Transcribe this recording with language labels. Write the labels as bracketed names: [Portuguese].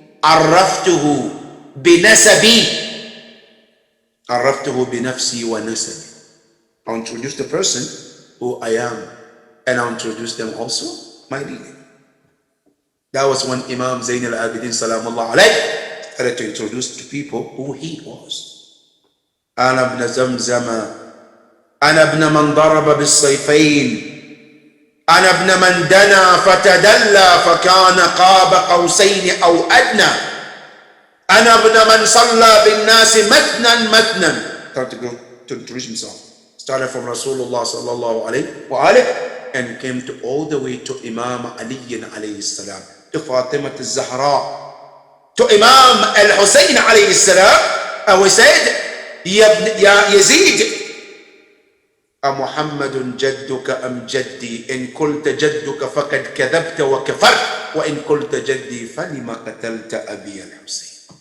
[Arabic] عَرَّفْتُهُ بِنَسَبِي. عَرَّفْتُهُ بِنَفْسِي وَنَسَبِي. [English] I'll introduce the person who I am, and I'll introduce them also my leader. That was when Imam Zayn al-Abidin salamullah alayh started to introduce to people who he was. [Arabic] أنا ابن زمزم أنا ابن من ضرب بالسيفين أنا ابن من دنا فتدلى فكان قاب قوسين أو أدنى أنا ابن من صلى بالناس مثنا. [English] Started to go to introduce himself. Started from Rasulullah sallallahu alayhi wa alihi and came to all the way to Imam Ali alayhi salam, to Fatima al-Zahra, to Imam al-Husayn alayhi salam, and we said, Ya Yazid, [Arabic] أمحمد جدك أم جدي إن قلت جدك فقد كذبت وكفرت وإن قلت جدي فلما قتلت أبي الحسين.